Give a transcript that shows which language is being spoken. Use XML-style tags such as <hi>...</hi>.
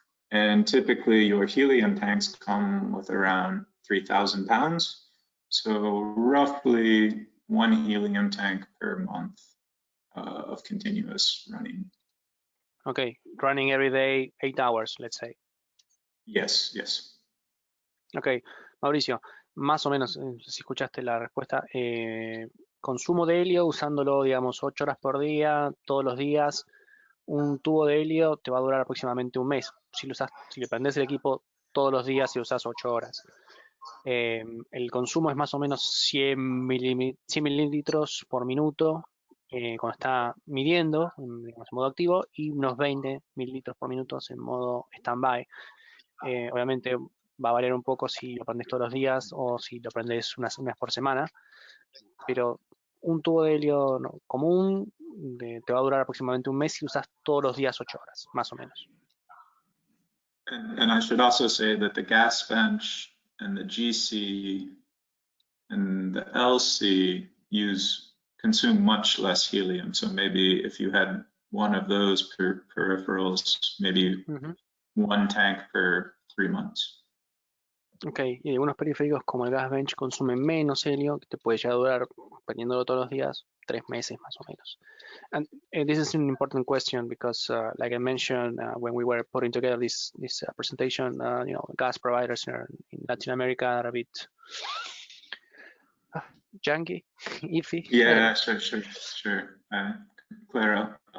<en>And typically your helium tanks come with around 3,000 pounds. So roughly one helium tank per month of continuous running. Okay, running every day, 8 hours, let's say. Yes, yes.</en> <es>Ok, Mauricio, más o menos, si escuchaste la respuesta, consumo de helio usándolo, digamos, 8 horas por día, todos los días. Un tubo de helio te va a durar aproximadamente un mes. Si le prendes el equipo todos los días y usas 8 horas. El consumo es más o menos 100 mililitros por minuto cuando está midiendo, digamos, en modo activo, y unos 20 mililitros por minuto en modo stand-by. Obviamente va a variar un poco si lo prendes todos los días o si lo prendes unas por semana, pero un tubo de helio común te va a durar aproximadamente un mes si usas todos los días 8 horas, más o menos.</es> <en>And I should also say that the gas bench and the GC and the LC consume much less helium. So maybe if you had one of those peripherals, maybe one tank per 3 months.</en> <es>Ok, y algunos periféricos como el gas bench consumen menos helio, que te puede llegar a durar, prendiéndolo todos los días, 3 meses más o menos.</es> <en>And this is an important question because, like I mentioned when we were putting together this presentation, gas providers in Latin America are a bit junky, iffy. Yeah, sure.</en> <es>Claro.</es>